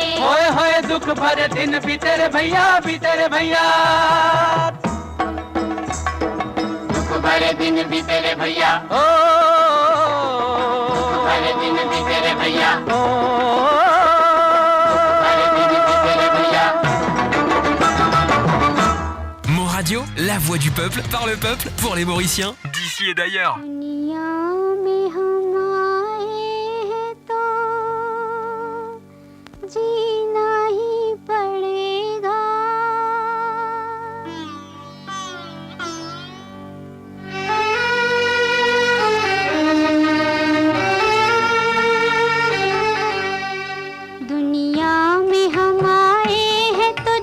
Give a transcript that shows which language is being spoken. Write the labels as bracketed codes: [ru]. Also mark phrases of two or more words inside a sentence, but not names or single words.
[hi] होए होए दुख भरे दिन बीते रे भैया दुख भरे दिन बीते रे भैया ओ दुख भरे दिन बीते रे भैया ओ दुख भरे दिन बीते रे भैया [fr] Mon Radio, la voix du peuple, par le peuple, pour les Mauriciens, d'ici et d'ailleurs. [hi] जीना ही पड़ेगा दुनिया में हम आए हैं तो